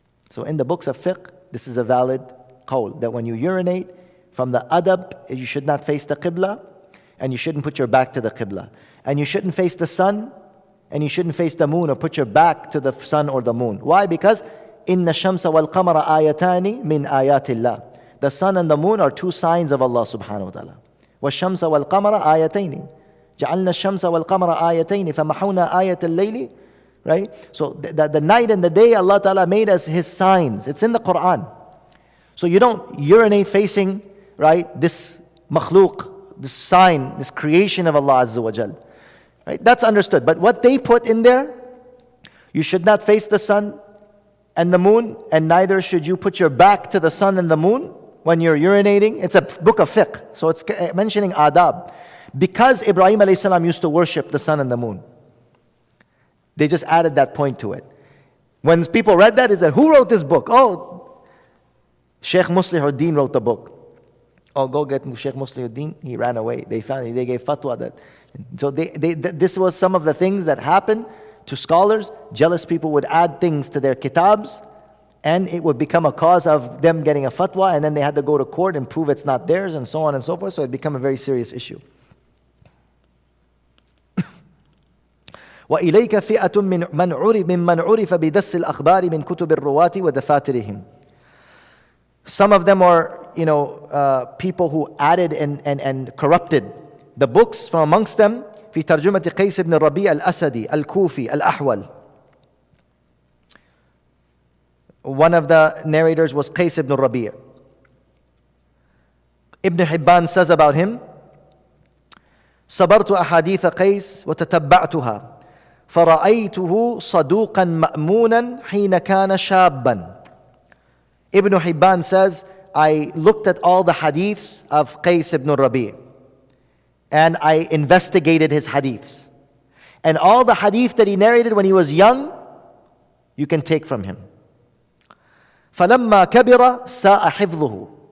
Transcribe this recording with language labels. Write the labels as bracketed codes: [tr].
[en] So in the books of fiqh, this is a valid qawl, that when you urinate, from the adab, you should not face the qibla, and you shouldn't put your back to the qibla. And you shouldn't face the sun, and you shouldn't face the moon or put your back to the sun or the moon. Why? Because [ar] inna shamsa wal qamara ayatani min ayatillah. [en] The sun and the moon are two signs of Allah subhanahu wa ta'ala. [ar] وَالشَّمْسَ وَالْقَمَرَ آيَتَيْنِ جعلنا الشمس والقمر آيتين فمحونا آية الليل. [en] Right? So the night and the day Allah Ta'ala made us His signs. It's in the Quran. So you don't urinate facing, right, this makhluk, this sign, this creation of Allah Azza wa Jal. Right? That's understood. But what they put in there, you should not face the sun and the moon, and neither should you put your back to the sun and the moon when you're urinating. It's a book of fiqh, so it's mentioning adab. Because Ibrahim alayhi salam used to worship the sun and the moon, they just added that point to it. When people read that, they said, who wrote this book? Oh, Shaykh Muslihuddin wrote the book. Oh, go get Shaykh Muslihuddin. He ran away. They gave fatwa that. So this was some of the things that happened to scholars. Jealous people would add things to their kitabs, and it would become a cause of them getting a fatwa, and then they had to go to court and prove it's not theirs, and so on and so forth. So it became a very serious issue. [ar] وإليك فئة ممن عرف بدس الأخبار من كتب الرواة ودفاترهم. [en] Some of them are, people who added and corrupted the books. From amongst them, [ar] في ترجمة قيس بن الربيع الأسدي الكوفي الأحول. [en] One of the narrators was Qais ibn Rabi'. Ibn Hibban says about him, [ar] صبرت أحاديث قيس وتتبعتها فرأيته صدوقا مأمونا حين كان شابا. [en] Ibn Hibban says, I looked at all the hadiths of Qais ibn Rabi' and I investigated his hadiths. And all the hadith that he narrated when he was young, you can take from him. [ar] فَلَمَّا كَبِرَ سَاءَ حِفْظُهُ.